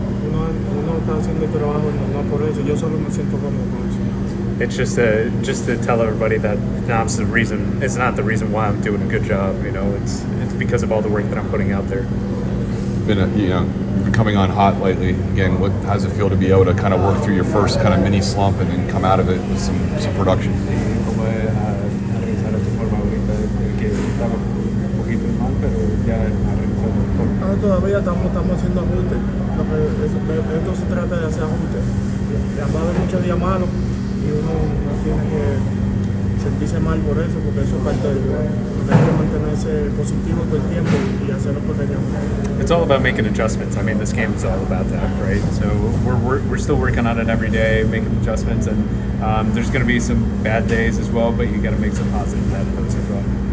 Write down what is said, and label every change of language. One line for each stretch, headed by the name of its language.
Spanish: Uno está haciendo el trabajo, no por eso. Yo solo me siento cómodo con eso.
English: It's just to tell everybody that knob's the reason. It's not the reason why I'm doing a good job. You know, it's because of all the work that I'm putting out there. You've been coming on hot lately. Again, how does it feel to be able to kind of work through your first kind of mini slump and then come out of it with some production?
Spanish: Como regresar a tu forma ahorita, que estaba un poquito mal, pero ya regresando a forma. Todavía estamos haciendo ajustes. Esto se trata de hacer ajustes. Va a haber muchos días malos y uno no tiene que sentirse mal por eso, porque eso es parte del juego. Hay que mantenerse positivo todo el tiempo y hacer los pequeños.
English: It's all about making adjustments. I mean, this game is all about that, right? So we're still working on it every day, making adjustments, and there's going to be some bad days as well, but you got to make some positive out of those as well.